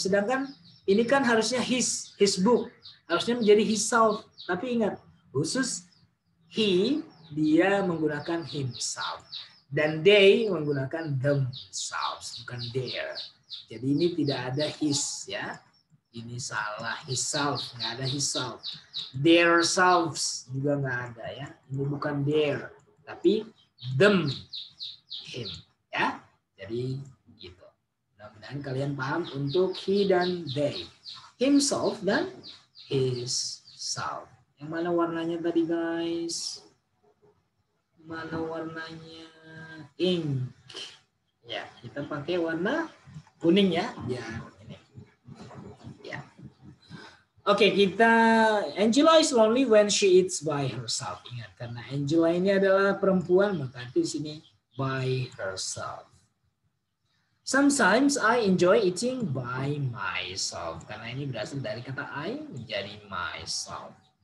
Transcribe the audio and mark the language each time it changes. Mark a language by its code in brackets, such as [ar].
[id] Sedangkan ini kan harusnya his book, harusnya menjadi his self. Tapi ingat, khusus he, dia menggunakan himself, dan they menggunakan themselves, bukan their. Jadi ini tidak ada his ya. Ini salah, his self, nggak ada his self. Their selves juga nggak ada ya. Ini bukan their, tapi them, him ya. Jadi gitu. Mudah-mudahan kalian paham untuk he dan they, himself dan his self. Yang mana warnanya tadi guys? Mana warnanya? Ink. Ya, kita pakai warna kuning ya. Ya, ini. Ya. [en] Oke, kita Angela is lonely when she eats by herself. [id] Ingat, karena Angela ini adalah perempuan, maka di sini by herself. [en] Sometimes I enjoy eating by myself. [id] Karena ini berasal dari kata I menjadi myself.